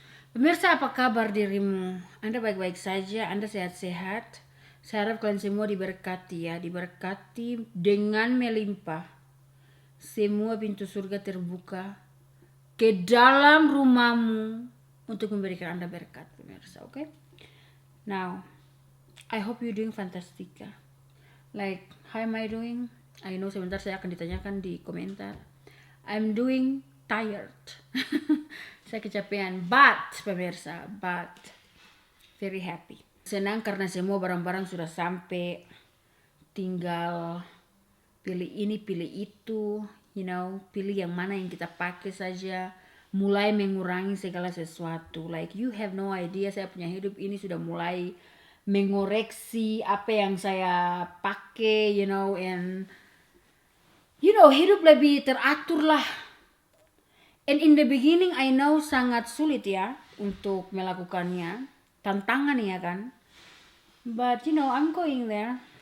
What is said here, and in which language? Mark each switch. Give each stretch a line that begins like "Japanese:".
Indonesian: Pemirsa, apa kabar dirimu? Anda baik-baik saja, Anda sehat-sehat. Saya harap kalian semua diberkati ya, diberkati dengan melimpah. Semua pintu surga terbuka ke dalam rumahmu untuk memberikan Anda berkat, pemirsa, oke?
English: Now, I hope you doing fantastica. Like, how am I doing? I know
Indonesian: sebentar saya akan ditanyakan di komentar.
English: I'm doing tired.
Indonesian: Saya kecapean,
English: but pemirsa, very happy.
Indonesian: Senang karena semua barang-barang sudah sampai, tinggal pilih ini, pilih itu,
English: you know,
Indonesian: pilih yang mana yang kita pakai saja, mulai mengurangi segala sesuatu.
English: Like you have no idea,
Indonesian: saya punya hidup ini sudah mulai mengoreksi apa yang saya pakai,
English: you know, and you know,
Indonesian: hidup lebih teratur lah.
English: And in the beginning I know
Indonesian: sangat sulit ya untuk melakukannya, tantangan ya kan.
English: But you know, I'm going there.